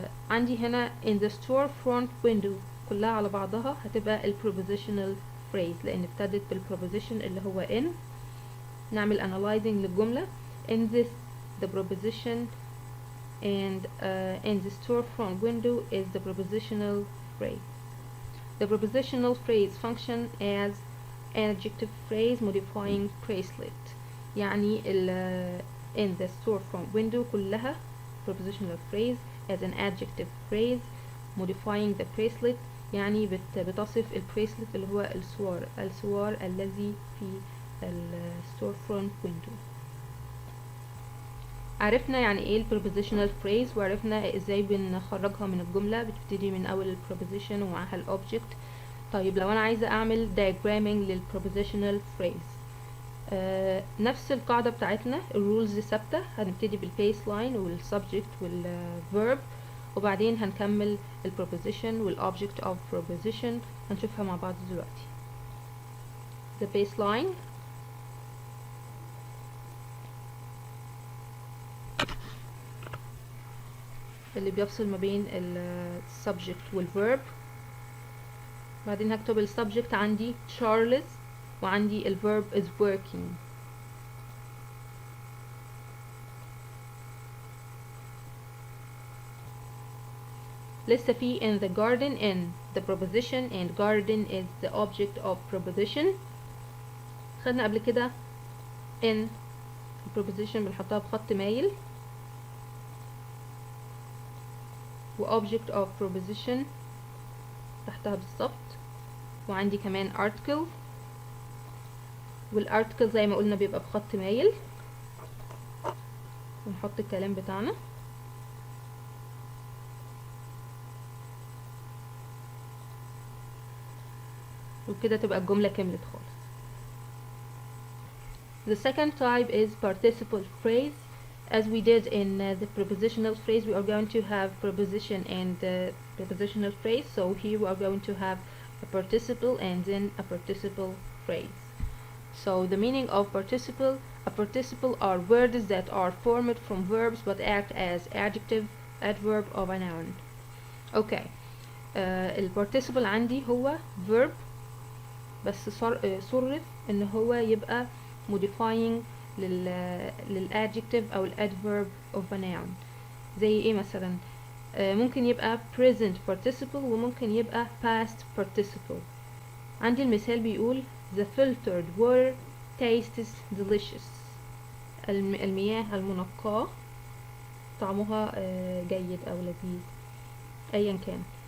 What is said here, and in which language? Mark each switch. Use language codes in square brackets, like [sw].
[ar] عندي هنا [en] in the storefront window [ar] كلها على بعضها هتبقى ال prepositional phrase لأن ابتدت بالpreposition اللي هو in. نعمل analyzing للجملة. [en] In this the preposition and in the storefront window is the prepositional phrase. The prepositional phrase function as an adjective phrase modifying bracelet. يعني in the storefront window كلها prepositional phrase as an adjective phrase modifying the bracelet [ar] يعني بتصف البريسلت اللي هو السوار الذي في الستورفرونت ويندو. عرفنا يعني ايه البروبوزيشنال phrase وعرفنا ازاي بنخرجها من الجملة. بتبتدي من اول البروبوزيشن ومعاها الاوبجكت. طيب لو انا عايزة اعمل diagramming للبروبوزيشنال phrase نفس القاعدة بتاعتنا الرولز ثابتة. هنبتدي بالبيس لاين والسبجكت والفيرب وبعدين هنكمل ال preposition وال object of preposition هنشوفها مع بعض دلوقتي. The baseline اللي بيفصل ما بين ال subject وال verb. بعدين هكتب ال subject عندي Charles وعندي ال verb is working. لسه في [en] in the garden in the preposition and garden is the object of preposition. [ar] خدنا قبل كده in preposition بنحطها بخط مايل و object of preposition تحتها بالظبط وعندي كمان article، والارتكل زي ما قلنا بيبقى بخط مايل، ونحط الكلام بتاعنا. وكده تبقى الجملة كملت خالص. [en] The second type is participle phrase. As we did in the prepositional phrase, we are going to have preposition and prepositional phrase. So here we are going to have a participle and then a participle phrase. So the meaning of a participle are words that are formed from verbs but act as adjective, adverb of a noun. Okay. [ar] الparticiple عندي هو verb بس صرف ان هو يبقى modifying للadjective او الadverb of a noun. زي ايه مثلا؟ ممكن يبقى present participle وممكن يبقى past participle. عندي المثال بيقول [en] the filtered water tastes delicious. [ar] المياه المنقاة طعمها جيد او لذيذ ايا كان.